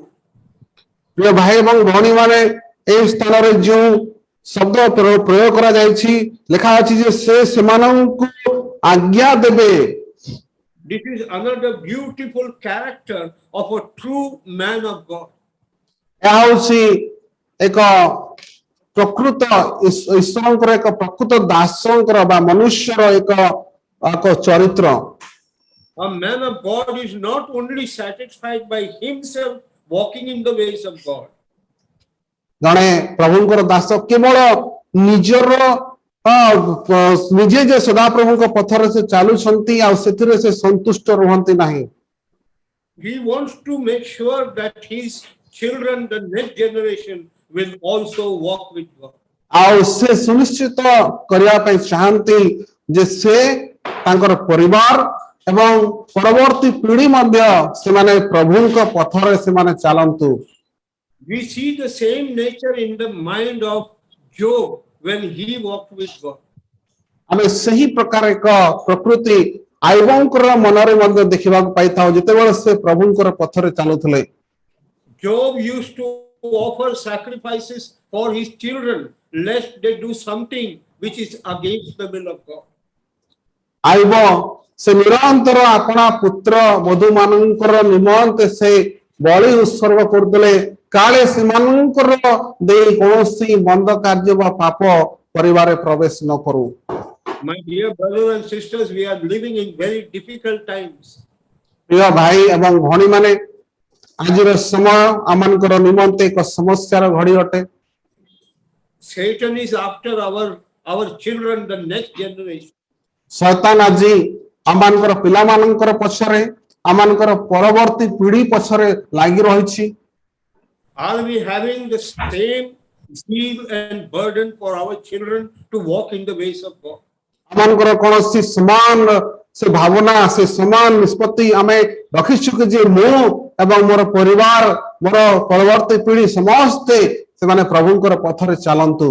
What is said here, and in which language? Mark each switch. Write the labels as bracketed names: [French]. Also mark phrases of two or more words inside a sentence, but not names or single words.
[Odia] ପ୍ରିୟ ଭାଇ ଏବଂ ଭଉଣୀମାନେ, ଏହି ସ୍ଥାନରେ ଯେଉଁ ଶବ୍ଦ ପ୍ରୟୋଗ କରାଯାଇଛି, ଲେଖା ଅଛି ଯେ ସେ ସେମାନଙ୍କୁ ଆଜ୍ଞା ଦେବେ। [English] This is another beautiful character of a true man of God. [Odia] ଏହା ହେଉଛି ଏକ ପ୍ରକୃତ ଈଶ୍ୱରଙ୍କର ଏକ ପ୍ରକୃତ ଦାସଙ୍କର ବା ମନୁଷ୍ୟର ଏକ ଚରିତ୍ର। [English] A man of God is not only satisfied by himself walking in the ways of God. [Odia] ଜଣେ ପ୍ରଭୁଙ୍କର ଦାସ କେବଳ ନିଜର ନିଜେ ଯେ ସଦାପ୍ରଭୁଙ୍କ ପଥରେ ସେ ଚାଲୁଛନ୍ତି ଆଉ ସେଥିରେ ସେ ସନ୍ତୁଷ୍ଟ ରୁହନ୍ତି ନାହିଁ। [English] He wants to make sure that his children, the next generation, will also walk with God. [Odia] ଆଉ ସେ ସୁନିଶ୍ଚିତ କରିବା ପାଇଁ ଚାହାନ୍ତି ଯେ ସେ ତାଙ୍କର ପରିବାର ଏବଂ ପରବର୍ତ୍ତୀ ପିଢ଼ି ମଧ୍ୟ ସେମାନେ ପ୍ରଭୁଙ୍କ ପଥରେ ସେମାନେ ଚାଲନ୍ତୁ। [English] We see the same nature in the mind of Job when he walked with God. [Odia] ଆମେ ସେହି ପ୍ରକାର ଏକ ପ୍ରକୃତି ଆୟୋବଙ୍କର ମନରେ ମଧ୍ୟ ଦେଖିବାକୁ ପାଇଥାଉ ଯେତେବେଳେ ସେ ପ୍ରଭୁଙ୍କର ପଥରେ ଚାଲୁଥିଲେ। [English] Job used to offer sacrifices for his children lest they do something which is against the will of God. [Odia] ଆୟୋବ ସେ ନିରନ୍ତର ଆପଣା ପୁତ୍ର ବଧୂ ମାନଙ୍କର ନିମନ୍ତେ ସେ ବଳି ଉତ୍ସର୍ଗ କରୁଥିଲେ କାଳେ ସେମାନଙ୍କର ଦେଇ କୌଣସି ମନ୍ଦ କାର୍ଯ୍ୟ ବା ପାପ ପରିବାରରେ ପ୍ରବେଶ ନ କରୁ। [English] My dear brothers and sisters, we are living in very difficult times. [Odia] ପ୍ରିୟ ଭାଇ ଏବଂ ଭଉଣୀମାନେ ଆଜିର ସମୟ ଆମମାନଙ୍କର ନିମନ୍ତେ ଏକ ସମସ୍ୟାର ଘଡ଼ି ଅଟେ। [English] Satan is after our children, the next generation. [Odia] ଶୈତାନ ଆଜି ଆମମାନଙ୍କର ପିଲାମାନଙ୍କର ପଛରେ ଆମମାନଙ୍କର ପରବର୍ତ୍ତୀ ପିଢ଼ି ପଛରେ ଲାଗି ରହିଛି। [English] Are we having the same zeal and burden for our children to walk in the ways of God? [Odia] ଆମମାନଙ୍କର କୌଣସି ସମାନ ସେ ଭାବନା ସେ ସମାନ ନିଷ୍ପତ୍ତି ଆମେ ରଖିଛୁ କି ଯେ ମୁଁ ଏବଂ ମୋର ପରିବାର ମୋର ପରବର୍ତ୍ତୀ ପିଢ଼ି ସମସ୍ତେ ସେମାନେ ପ୍ରଭୁଙ୍କର ପଥରେ ଚାଲନ୍ତୁ।